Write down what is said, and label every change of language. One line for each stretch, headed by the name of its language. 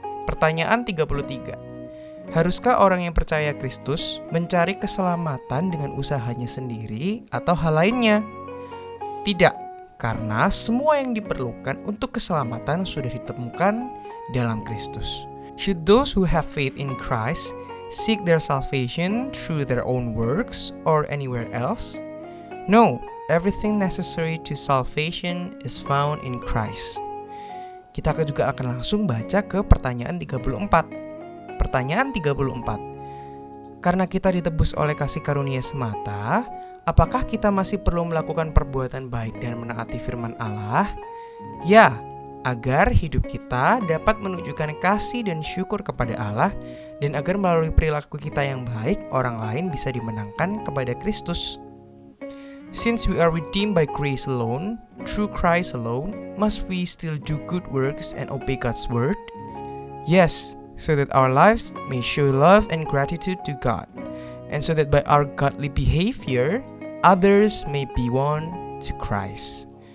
Indonesian: Pertanyaan 33. Haruskah orang yang percaya Kristus mencari keselamatan dengan usahanya sendiri atau hal lainnya? Tidak, karena semua yang diperlukan untuk keselamatan sudah ditemukan dalam Kristus.
English: Should those who have faith in Christ seek their salvation through their own works or anywhere else? No, everything necessary to salvation is found in Christ.
Indonesian: Kita juga akan langsung baca ke pertanyaan 34. Pertanyaan 34. Karena kita ditebus oleh kasih karunia semata, apakah kita masih perlu melakukan perbuatan baik dan menaati firman Allah? Ya, agar hidup kita dapat menunjukkan kasih dan syukur kepada Allah dan agar melalui perilaku kita yang baik, orang lain bisa dimenangkan kepada Kristus.
English: Since we are redeemed by grace alone, through Christ alone, must we still do good works and obey God's word? Yes, so that our lives may show love and gratitude to God, and so that by our godly behavior, others may be won to Christ.